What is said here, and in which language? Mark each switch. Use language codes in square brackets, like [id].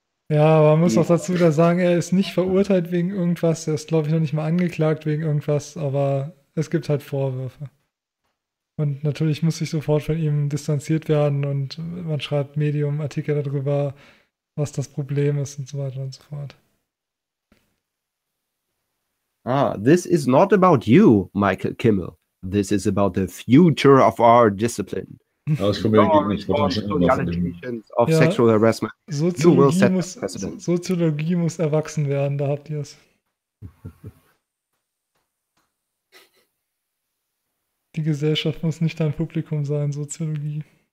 [de] Ja, aber man muss auch dazu wieder sagen, er ist nicht verurteilt wegen irgendwas. Er ist, glaube ich, noch nicht mal angeklagt wegen irgendwas, aber es gibt halt Vorwürfe. Und natürlich muss ich sofort von ihm distanziert werden und man schreibt Medium-Artikel darüber, was das Problem ist und so weiter und so fort. [en] Ah, this is not about you, Michael Kimmel. This is about the future of our discipline. Of sexual harassment. [de] Soziologie muss erwachsen werden, da habt ihr es. Die Gesellschaft muss nicht dein Publikum sein, Soziologie.